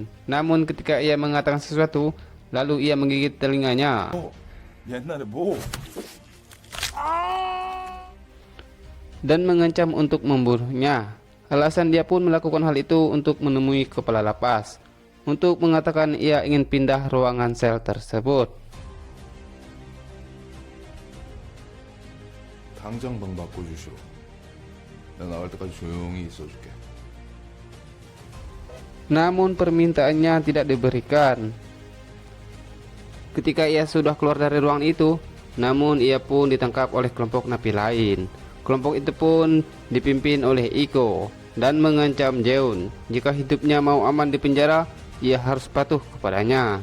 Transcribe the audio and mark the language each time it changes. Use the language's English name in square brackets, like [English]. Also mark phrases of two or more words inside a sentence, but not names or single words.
[Indonesian] Namun ketika ia mengatakan sesuatu, lalu ia menggigit telinganya. Dan mengancam untuk membunuhnya. Alasan dia pun melakukan hal itu untuk menemui kepala lapas, untuk mengatakan ia ingin pindah ruangan sel tersebut. [Korean] 당장 방 바꿔주시오. 나 나갈 때까지 조용히 있어줄게. [Indonesian] Namun permintaannya tidak diberikan. Ketika ia sudah keluar dari ruang itu, namun ia pun ditangkap oleh kelompok napi lain. Kelompok itu pun dipimpin oleh Iko dan mengancam Jeon jika hidupnya mau aman di penjara, ia harus patuh kepadanya.